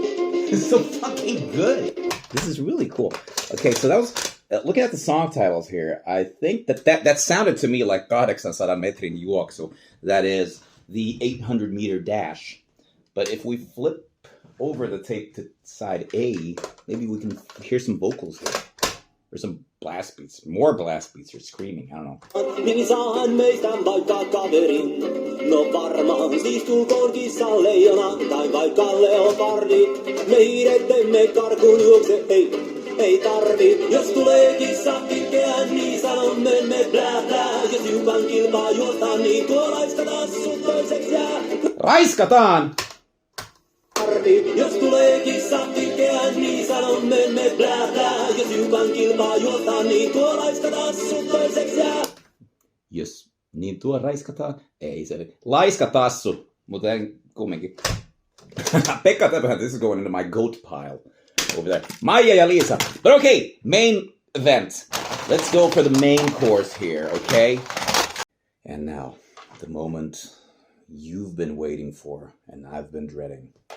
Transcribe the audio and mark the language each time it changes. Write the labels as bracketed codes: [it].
[en] This is really cool. Okay, so that was looking at the song titles here. I think that sounded to me like 800 metrin juoksu. That is the 800-meter dash. But if we flip over the tape to side A, maybe we can hear some vocals here. Or some blast beats. More blast beats or screaming. I don't know. [fi] Niin saan meistä vaikka kaverin. No varmaan siis tulkoon kissa leijona tai vaikka leopardi. Meidän ettemme karkuun juokse, ei tarvi. Jos tulee kissa itkeään, niin sanomme me blää blää. Jos hiukan kilpaa juostaan, niin tuo laiskataan sut toiseksi jää. Raiskataan! Jos tulee kissa itkeään, niin sanomme me blää blää. Jos hiukan kilpaa juostaan, niin tuo laiskataan sut toiseksi jää. Jos niin tuo raiskataan, ei se laiskatassu, mutta en kumminkin. [en] Pekka Töpöhäntä, this is going into my goat pile over there. Maija ja Liisa. But okay, main event. Let's go for the main course here, okay? And now, the moment you've been waiting for and I've been dreading.